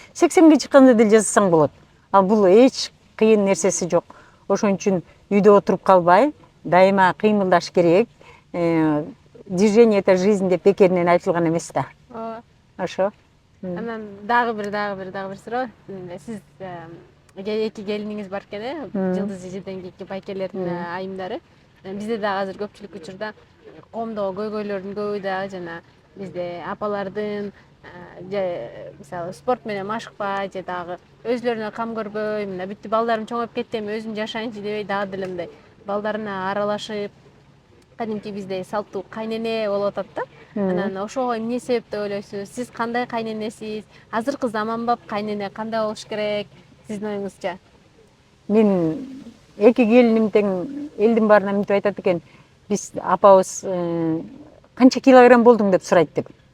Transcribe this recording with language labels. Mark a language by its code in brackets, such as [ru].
[ky] 80ге чыкканда деле жазсаң болот. Ал бул эч кыйын нерсеси жок. Ошон үчүн үйдө отуруп калбай, дайыма кыймылдаш керек. [ru] Движение — это жизнь [ky] деп бекеринен айтылган эмес да. Ошо. Анан дагы бир суроо. Сиз эки келиниңиз бар экен, Жылдыз эжеден кийинки байкелердин айымдары. Бизде дагы азыр көпчүлүк учурда коомдогу көйгөйлөрдүн көбү дагы жана бизде апалардын мисалы спорт менен машыкпай же дагы өзүлөрүнө кам көрбөй, мына бүттү балдарым чоңоюп кетти, эми өзүм жашайынчы дебей дагы деле мындай балдарына аралашып, кадимки бизде салттуу кайнене болуп атат да. Анан ошого эмне себеп деп ойлойсуз? Сиз кандай кайненесиз? Азыркы заманбап кайнене кандай болуш керек сиздин оюңузча? Мен эки келиним тең элдин баарына мынтип айтат экен. Биз апабыз канча килограмм болдуң деп сурайт деп.